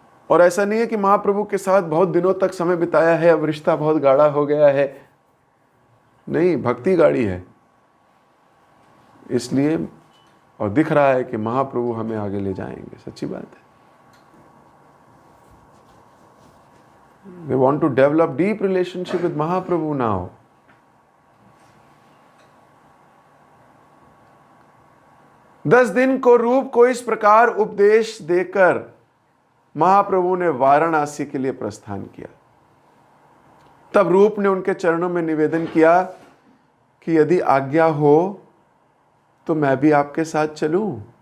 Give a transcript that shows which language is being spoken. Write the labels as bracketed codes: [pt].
[hi] और ऐसा नहीं है कि महाप्रभु के साथ बहुत दिनों तक समय बिताया है, अब रिश्ता बहुत गाढ़ा हो गया है। नहीं, भक्ति गाढ़ी है इसलिए, और दिख रहा है कि महाप्रभु हमें आगे ले जाएंगे। सच्ची बात है। [en] They want to develop deep relationship with Mahaprabhu now. [hi] दस दिन को रूप को इस प्रकार उपदेश देकर महाप्रभु ने वाराणसी के लिए प्रस्थान किया। तब रूप ने उनके चरणों में निवेदन किया कि यदि आज्ञा हो तो मैं भी आपके साथ चलूं।